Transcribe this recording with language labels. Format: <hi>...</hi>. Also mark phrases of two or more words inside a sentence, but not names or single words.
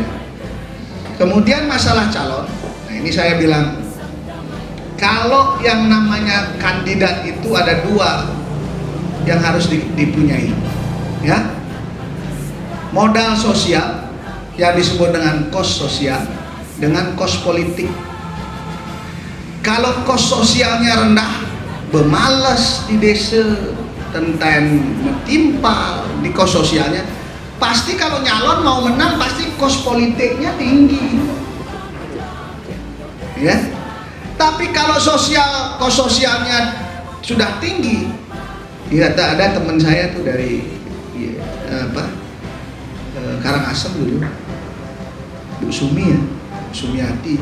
<id>Kemudian masalah calon. Nah ini saya bilang, kalau yang namanya kandidat itu ada 2 yang harus dipunyai. Ya, modal sosial yang disebut dengan kos sosial, dengan kos politik. Kalau kos sosialnya rendah, bemalas di desa,</id> <ban>tenten timpal</ban> <id>di kos sosialnya. Pasti kalau nyalon mau menang pasti kos politiknya tinggi, ya. Tapi kalau kos sosialnya sudah tinggi, ya ada teman saya tuh dari Karangasem dulu, Bu Sumi ya, Sumiati.</id>